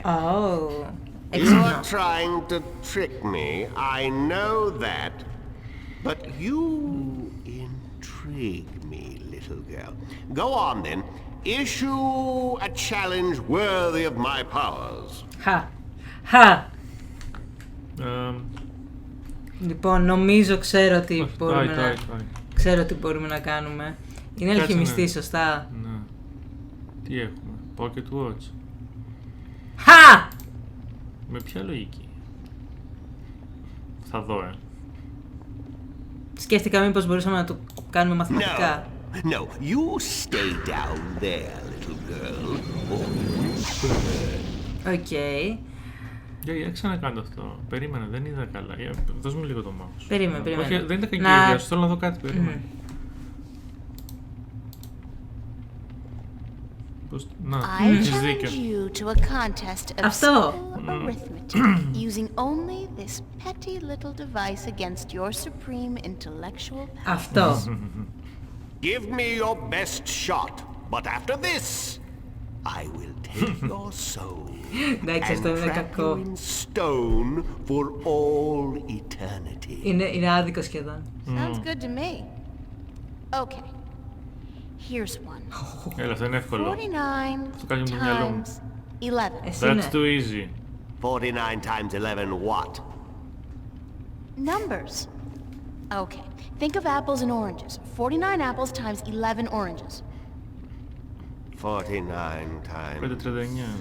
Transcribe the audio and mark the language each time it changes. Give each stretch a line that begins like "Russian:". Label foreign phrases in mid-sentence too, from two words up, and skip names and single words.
English: Oh. You're trying to trick me. I know that. But you intrigue me, little girl. Go on then. Issue a challenge worthy of my powers.
Greek: Χα. Λοιπόν, νομίζω ξέρω τι μπορούμε Ξέρω τι μπορούμε να κάνουμε. Είναι αλχημιστή, σωστά. Ναι. Τι έχουμε, Pocket Watch. Χα! Με ποια λογική? Θα δω, Σκέφτηκα μήπως μπορούσαμε να το κάνουμε μαθηματικά.
English: No, you stay down there, little girl.
Greek: Οκ. Για ξανακάνω αυτό. Περίμενε, δεν είδα καλά. Δώσ' μου λίγο το mouse. Περίμενε. Όχι, δεν ήταν κακή ιδέα, θέλω να δω κάτι. Περίμενε.
English: I challenge you to a contest of simple arithmetic using only this petty little device against your supreme intellectual power.
Greek: Αυτό.
English: Give me your best shot, but after this, I will take your soul and trap you in stone for all eternity.
Greek: Είναι άδικο σχεδόν.
English: Sounds good to me. Okay. Here's one.
Greek: Έλα, αυτό είναι εύκολο.
English: 49 times 11. That's too easy. 49 times 11 what? Numbers. Okay. Think of apples and oranges. 49 apples times 11 oranges. 49 times 11.